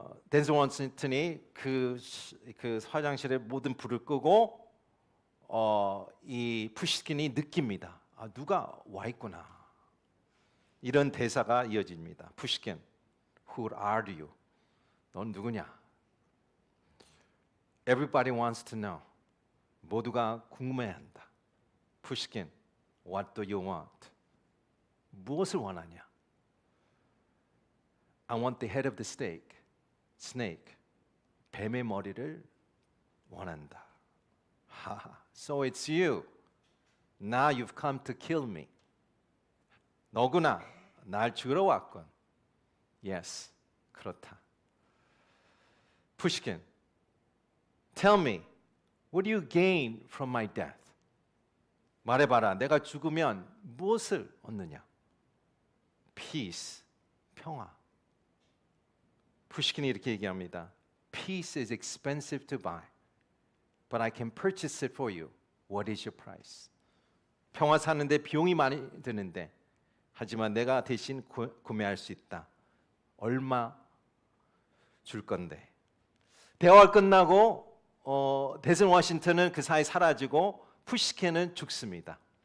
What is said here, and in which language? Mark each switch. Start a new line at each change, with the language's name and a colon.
Korean: 덴zel 워싱턴이 그 화장실에 모든 불을 끄고 이 푸시킨이 느낍니다. 누가 와 있구나. 이런 대사가 이어집니다.
English: 푸시킨, Who are you?
Korean: 넌 누구냐?
English: Everybody wants to know.
Korean: 모두가 궁금해한다.
English: 푸시킨, What do you want?
Korean: 무엇을 원하냐?
English: I want the head of the snake.
Korean: 뱀의 머리를 원한다.
English: So it's you. Now you've come to kill me.
Korean: 너구나. 날 죽이러 왔군. Yes, 그렇다.
English: 푸시킨, Tell me, what do you gain from my death?
Korean: 말해봐라. 내가 죽으면 무엇을 얻느냐? Peace, 평화. 푸시킨이 이렇게 얘기합니다.
English: Peace is expensive to buy, but I can purchase it for you. What is your price?
Korean: 평화 사는데 비용이 많이 드는데, 하지만 내가 대신 구매할 수 있다. 얼마 줄 건데? 대화가 끝나고 덴zel 워싱턴은 그 사이 사라지고 푸시킨은 죽습니다.